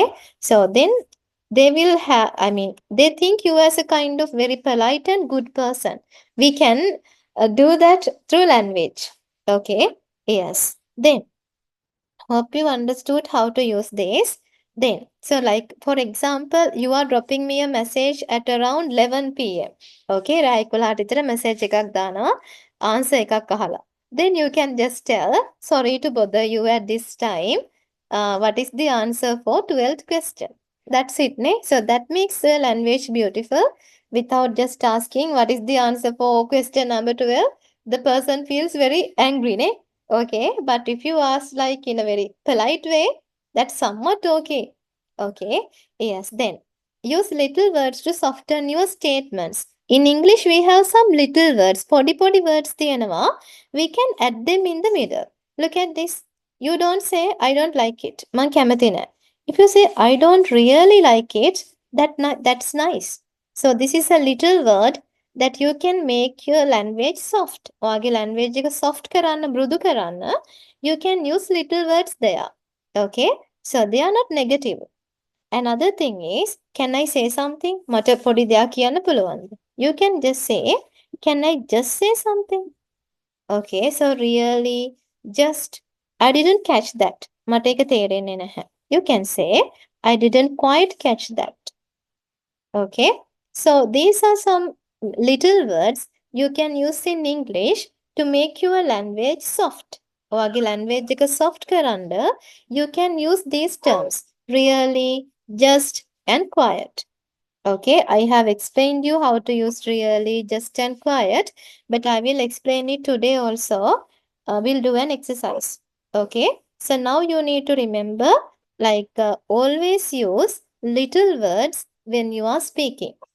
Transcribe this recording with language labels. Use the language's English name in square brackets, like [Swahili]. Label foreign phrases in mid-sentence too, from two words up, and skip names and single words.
[English] So then they will have, I mean, they think you as a kind of very polite and good person. We can do that through language. Okay? Yes. Then hope you understood how to use this. Then, so like for example, you are dropping me a message at around 11 p.m. [Sinhala] Okay, රෑ 11ට විතර message එකක් දානවා answer එකක් අහලා. [English] Then you can just tell, sorry to bother you at this time. What is the answer for 12th question? That's it, ne? So that makes the language beautiful without just asking what is the answer for question number 12. The person feels very angry, ne? Okay, but if you ask like in a very polite way, that's somewhat okay. Okay, yes, then use little words to soften your statements. In English, we have some little words, podi words තියනවා. We can add them in the middle. Look at this. You don't say, I don't like it. [Sinhala] මං කැමති නෑ. [English] If you say, I don't really like it, that's nice. So this is a little word that you can make your language soft. [Sinhala] ඔයාගේ language එක soft කරන්න, මෘදු කරන්න, [English] you can use little words there. Okay? So they are not negative. Another thing is, can I say something? [Sinhala] මට පොඩි දෙයක් කියන්න පුළුවන්ද? [English] You can just say, can I just say something? Okay, so really, just, I didn't catch that. [Sinhala] මට ඒක තේරෙන්නේ නැහැ. [English] You can say, I didn't quite catch that. Okay, so these are some little words you can use in English to make your language soft. [Sinhala] ඔයාගේ language එක soft කරන්න, [English] you can use these terms. Really, just, and quiet. Okay, I have explained you how to use really, just, and quiet, but I will explain it today also. We'll do an exercise. Okay, so now you need to remember like always use little words when you are speaking.